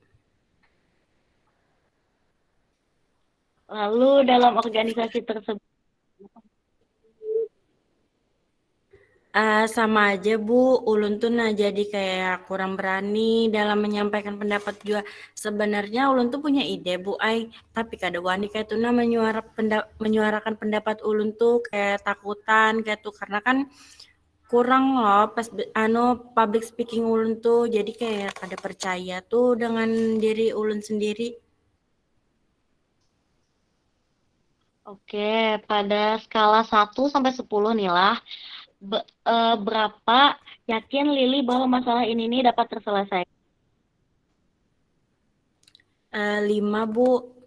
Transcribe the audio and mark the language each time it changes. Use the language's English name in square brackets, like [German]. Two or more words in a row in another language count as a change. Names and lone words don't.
[Indonesian] Lalu dalam organisasi tersebut sama aja Bu, ulun tuh jadi kayak kurang berani dalam menyampaikan pendapat juga. [Banjar] Sebenarnya ulun tuh punya ide Bu Ai, tapi kada wani kayak tuh menyuarakan pendapat ulun tuh kayak takutan kayak tuh karena kan kurang loh pas [English] public speaking [Banjar] ulun tuh, jadi kayak kada percaya tuh dengan diri ulun sendiri. [Indonesian] Oke, pada skala 1 sampai 10 nih lah. Berapa yakin Lili bahwa masalah ini nih dapat terselesaikan? 5 Bu.